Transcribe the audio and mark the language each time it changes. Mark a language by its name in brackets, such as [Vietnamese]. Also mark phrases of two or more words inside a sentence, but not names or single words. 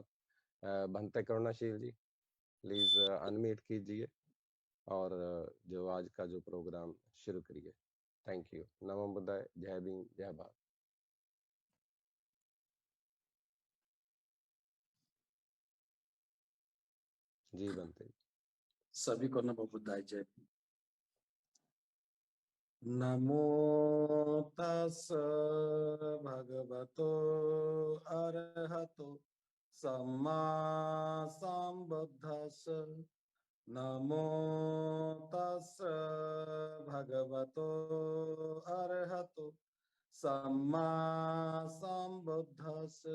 [Hindi] भंते करुणाशील जी, [English] please unmute [Hindi] कीजिए और जो आज का जो प्रोग्राम शुरू करिए। [English] thank you. [Hindi] नमो बुद्धाय, जय भीम, जय भारत। जी बनते। सभी को नमो बुद्धाय, जय। [Pali] नमो तस् भगवतो अरहतो सम्मा संबुद्धस्स। नमो तस् भगवतो अरहतो सम्मा संबुद्धस्स।